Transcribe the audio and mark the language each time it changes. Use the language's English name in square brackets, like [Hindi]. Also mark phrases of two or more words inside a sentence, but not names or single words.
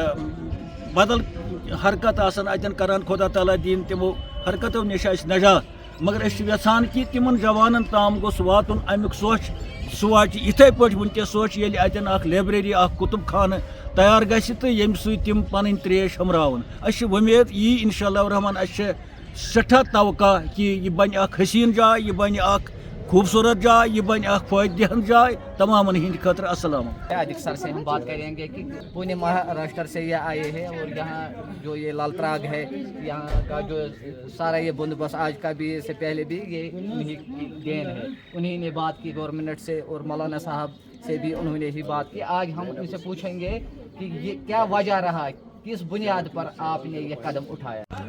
[Kashmiri] بدل حرکت آسان اتٮ۪ن کران خۄدا تعالیٰ دِیِن تِمو حرکتو نِش اَسہِ نجات مگر أسۍ چھِ یژھان کہِ تِمن جوانن تام گوٚژھ واتُن امیُک سوچ سُہ واتہِ یِتھے پٲٹھۍ وٕنکٮ۪س سوچ ییٚلہِ اتٮ۪ن اکھ لایبرٔری اکھ کُتُب خانہٕ تیار گژھِ تہٕ ییٚمہِ سۭتۍ تِم پنٕنۍ تریش ہُمراوُن اَسہِ چھِ وۄمید یی [Arabic] انشاء اللہ الرحمان [Kashmiri] اَسہِ چھِ سٮ۪ٹھاہ توقع کہِ یہِ بنہِ اکھ حسیٖن جاے یہِ بنہِ اکھ خوبصورت جائے یہ بن اخ فائدہ دہند جائے تمام ہند خاطر السلام [Urdu] ادھک سر سے ہم بات کریں گے کہ پونے مہاراشٹر سے یہ آئے ہیں اور یہاں جو یہ لال تراغ ہے یہاں کا جو سارا یہ بندوبست آج کا بھی سے پہلے بھی یہ انہیں کی دین ہے انہیں نے بات کی گورنمنٹ سے اور مولانا صاحب سے بھی انہوں نے ہی بات کی آج ہم ان سے پوچھیں گے کہ یہ کیا وجہ رہا کس بنیاد پر آپ نے یہ قدم اٹھایا